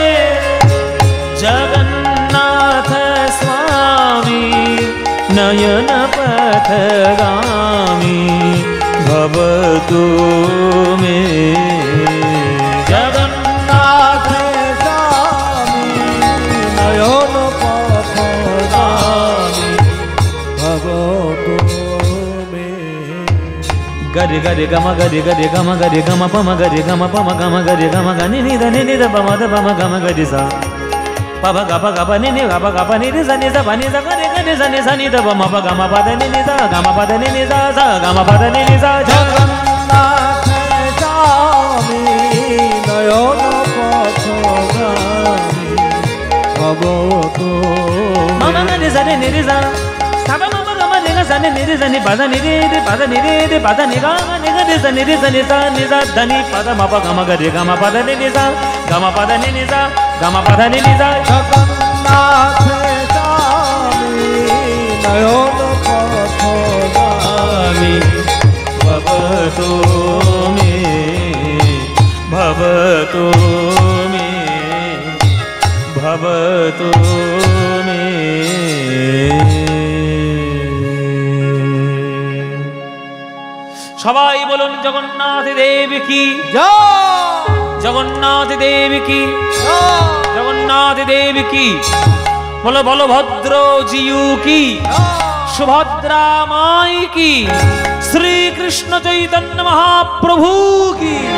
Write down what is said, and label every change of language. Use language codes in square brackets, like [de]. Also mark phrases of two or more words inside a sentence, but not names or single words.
[sa] जगन्नाथ स्वामी नयन पथगामी भवतु मे। जगन्नाथ स्वामी नयन पथगामी भवतु मे। गरि गरि गम गरि गरि गम गरि गम पम गरि गम पम गम गरि गम गनि नि ध नि ध पम ध पम गम गरि सा पब ग प ग प नि नि ग प ग प नि रि स नि स प नि स ग रि ग नि स नि स नि ध प म प ग म प ध नि नि सा ग म प ध नि नि सा सा ग म प ध नि नि सा। जगन्नाथ स्वामी नयन पथगामी भवतु मम ग नि स नि रि सा सा प म प ग म नि ग स नि नि रि स नि प ध नि रि रि प ध नि रि रि प ध नि ग नि ग नि स नि रि स नि सा नि सा ध नि प ध म प ग म ग रि ग म प ध नि नि सा ग म प ध नि नि सा ग म प ध नि नि सा। जगन्नाथ स्वामी नयन पथगामी भवतु मे। भवतु मे। भवतु मे। [bn] সবাই বলুন জগন্নাথ দেব কি জয়। জগন্নাথ দেব কি জয়। জগন্নাথ দেব কি। বলো বলভদ্র জিউ কি সুভদ্রা মাই কি শ্রীকৃষ্ণ চৈতন্য মহাপ্রভু কি।